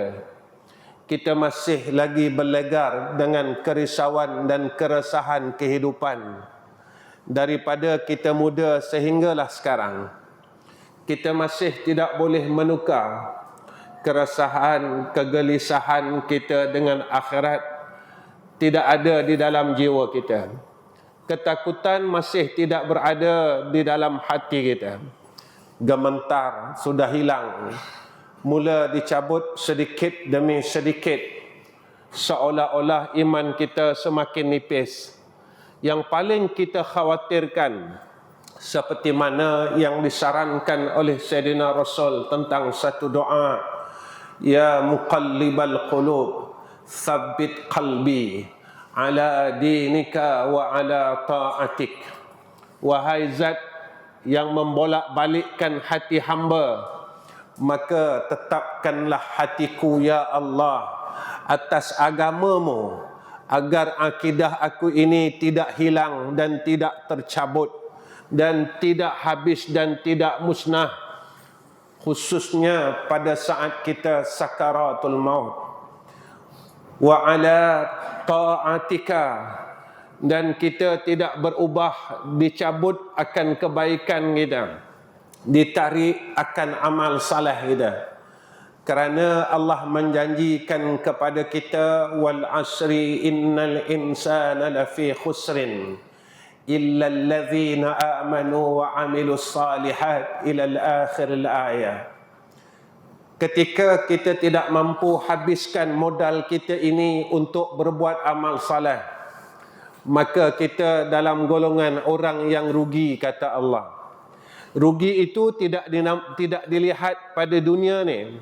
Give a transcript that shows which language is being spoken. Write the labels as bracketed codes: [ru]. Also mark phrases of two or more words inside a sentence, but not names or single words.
[ms] Kita masih lagi berlegar dengan kerisauan dan keresahan kehidupan. Daripada kita muda sehinggalah sekarang, kita masih tidak boleh menukar keresahan, kegelisahan kita dengan akhirat. Tidak ada di dalam jiwa kita. Ketakutan masih tidak berada di dalam hati kita. Gementar sudah hilang. Mula dicabut sedikit demi sedikit. Seolah-olah iman kita semakin nipis. Yang paling kita khawatirkan, seperti mana yang disarankan oleh Sayyidina Rasul tentang satu doa, [ar] يا مقلب القلوب ثبت قلبي على دينك وعلى طاعتك. [ms] Wahai zat yang membolak-balikkan hati hamba, maka tetapkanlah hatiku ya Allah atas agamamu, agar akidah aku ini tidak hilang dan tidak tercabut dan tidak habis dan tidak musnah, khususnya pada saat kita sakaratul maut. [ar] وعلى طاعتك, [ms] dan kita tidak berubah, dicabut akan kebaikan kita, ditarik akan amal saleh kita. Kerana Allah menjanjikan kepada kita, [ar] والعصر إن الإنسان لفي خسر إلا الذين آمنوا وعملوا الصالحات إلى آخر الآية. [ms] Ketika kita tidak mampu habiskan modal kita ini untuk berbuat amal saleh, maka kita dalam golongan orang yang rugi, kata Allah. Rugi itu tidak dilihat pada dunia ni.